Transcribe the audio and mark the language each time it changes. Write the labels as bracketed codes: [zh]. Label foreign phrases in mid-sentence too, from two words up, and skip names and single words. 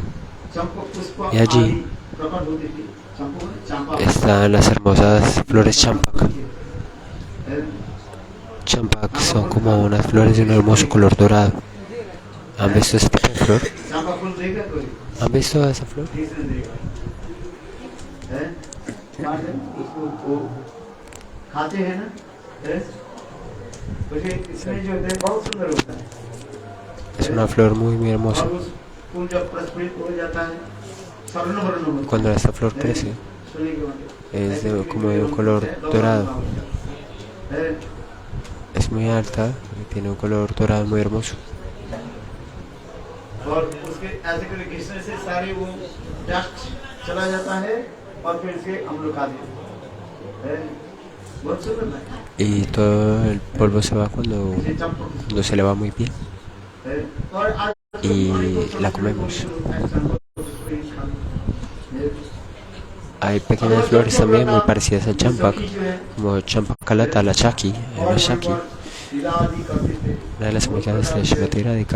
[es] Y allí están las hermosas flores champak. Champak son como unas flores de un hermoso color dorado. ¿Han visto este tipo de flor? ¿Han visto esa flor? [hi] खाते हैं ना, इसमें जो है बहुत सुंदर होता है। [es] Es una flor muy hermosa. [hi] और उस फूल जब प्रस्फुटित हो जाता है स्वर्ण वर्ण होता है। [es] Cuando esta flor crece, es como de un color dorado. Es muy alta y tiene un color dorado muy hermoso. [hi] और उसके ऐसे करके घिसने से सारे वो डस्ट चला जाता है और फिर इसके हम लोग खाते हैं। बहुत सुंदर है। [es] Y todo el polvo se va cuando se le va muy bien. Y la comemos. Hay pequeñas flores también muy parecidas al champak, como Champakalata, la Shaki, una de las amigas de Shrimati Radhika.